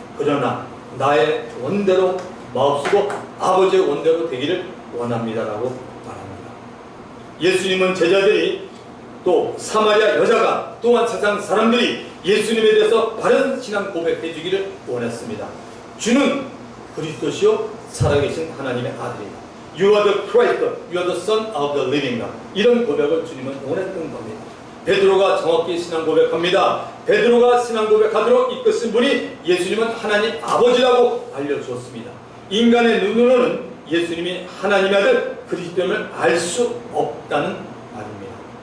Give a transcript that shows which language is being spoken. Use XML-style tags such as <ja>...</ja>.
<ko>그러나 나의 원대로 마옵시고 아버지의 원대로 되기를 원합니다라고 말합니다. 예수님은 제자들이 또 사마리아 여자가 또한 세상 사람들이 예수님에 대해서 바른 신앙 고백해 주기를 원했습니다. 주는 그리스도시요 살아계신 하나님의 아들이다.</ko> <en>You are the Christ, you are the Son of the living God.</en> <ko>이런 고백을 주님은 원했던 겁니다. 베드로가 정확히 신앙 고백합니다. 베드로가 신앙 고백하도록 이끄신 분이 예수님은 하나님 아버지라고 알려주었습니다. 인간의 눈으로는 예수님이 하나님의 아들 그리스도임을 알 수 없다는 말입니다.</ko>